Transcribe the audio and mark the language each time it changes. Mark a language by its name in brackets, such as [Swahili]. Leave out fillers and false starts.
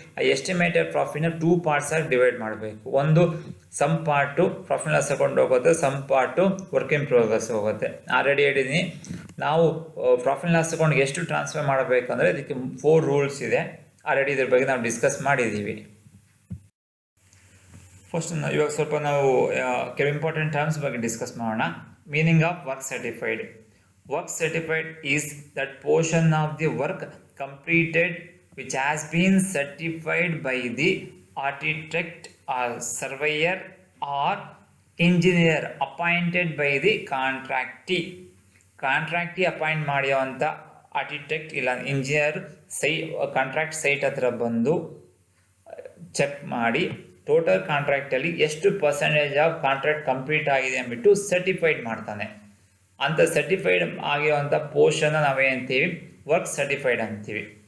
[Kannada] ಆ estimated ಪ್ರಾಫಿಟ್ನ 2 ಪಾರ್ಟ್ಸಾಗಿ divide ಮಾಡಬೇಕು. ಒಂದು some part profit loss account ಹೋಗುತ್ತೆ, some part work in progress ಹೋಗುತ್ತೆ. ಆಲ್ರೆಡಿ ಹೇಳಿದ್ದೀನಿ, ನಾವು ಪ್ರಾಫಿಟ್ ಲಾಸ್ ಅಕೌಂಟ್ಗೆ ಎಷ್ಟು ಟ್ರಾನ್ಸ್ಫರ್ ಮಾಡಬೇಕಂದ್ರೆ ಇದಕ್ಕೆ 4 ರೂಲ್ಸ್ ಇದೆ. ಆಲ್ರೆಡಿ ಇದ್ರ ಬಗ್ಗೆ ನಾವು ಡಿಸ್ಕಸ್ ಮಾಡಿದ್ದೀವಿ. ಫಸ್ಟ್ ಇವಾಗ ಸ್ವಲ್ಪ ನಾವು ಕೆಲವು ಇಂಪಾರ್ಟೆಂಟ್ ಟರ್ಮ್ಸ್ ಬಗ್ಗೆ ಡಿಸ್ಕಸ್ ಮಾಡೋಣ. [English] Meaning of work certified. Work certified is that portion of the work completed which has been certified by the architect or surveyor or engineer appointed by the contractee. [Kannada] ಕಾಂಟ್ರಾಕ್ಟಿ appoint ಮಾಡಿರುವಂಥ architect ಇಲ್ಲ engineer contract site ಹತ್ರ ಬಂದು check ಮಾಡಿ total ಕಾಂಟ್ರಾಕ್ಟಲ್ಲಿ ಎಷ್ಟು percentage of contract complete ಆಗಿದೆ ಅಂದ್ಬಿಟ್ಟು certified ಮಾಡ್ತಾನೆ. ಅಂಥ ಸರ್ಟಿಫೈಡ್ ಆಗಿರುವಂಥ ಪೋರ್ಷನ್ನ ನಾವೇಂತೀವಿ, ವರ್ಕ್ ಸರ್ಟಿಫೈಡ್ ಅಂತೀವಿ.